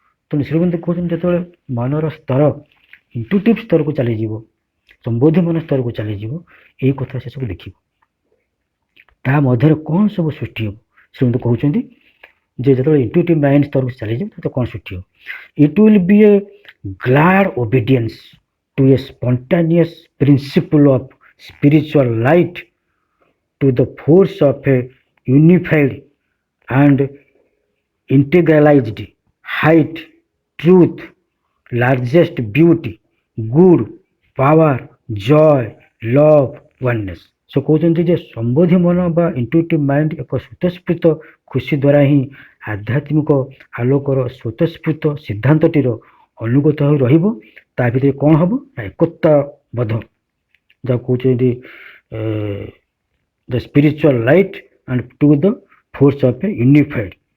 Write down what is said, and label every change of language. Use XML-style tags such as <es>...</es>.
<or>ତେଣୁ ଶ୍ରୀମନ୍ତ କହୁଛନ୍ତି ଯେତେବେଳେ ମନର ସ୍ତର ଇଣ୍ଟୁଟିଭ୍ ସ୍ତରକୁ ଚାଲିଯିବ, ସମ୍ବୋଧି ମନ ସ୍ତରକୁ ଚାଲିଯିବ, ଏହି କଥା ସେ ସବୁ ଦେଖିବ। ତା ମଧ୍ୟରେ କ'ଣ ସବୁ ସୃଷ୍ଟି ହେବ ଶ୍ରୀମନ୍ତ କହୁଛନ୍ତି ଯେ ଯେତେବେଳେ ଇଣ୍ଟୁଟିଭ୍ ମାଇଣ୍ଡ ସ୍ତରକୁ ଚାଲିଯିବ ସେତେବେଳେ କ'ଣ ସୃଷ୍ଟି ହେବ?</or> <en>It will be a glad obedience to a spontaneous principle of spiritual light, to the force of a unified and integralized height, truth, largest beauty, good, power, joy, love, oneness.</en> <or>ସେ କହୁଛନ୍ତି ଯେ ସମ୍ବୋଧି ମନ ବା ଇଣ୍ଟୁଟିଭ୍ ମାଇଣ୍ଡ ଏକ ସ୍ୱତଃସ୍ଫୂର୍ତ୍ତ ଖୁସି ଦ୍ୱାରା ହିଁ ଆଧ୍ୟାତ୍ମିକ ଆଲୋକର ସ୍ୱତଃସ୍ଫୂର୍ତ୍ତ ସିଦ୍ଧାନ୍ତଟିର ଅନୁଗତ ହୋଇ ରହିବ। ତା ଭିତରେ କ'ଣ ହେବ ନା ଏକତ୍ୱବୋଧ, ଯାହାକୁ କହୁଛନ୍ତି</or> <en>The spiritual light and to the force of a unified.</en>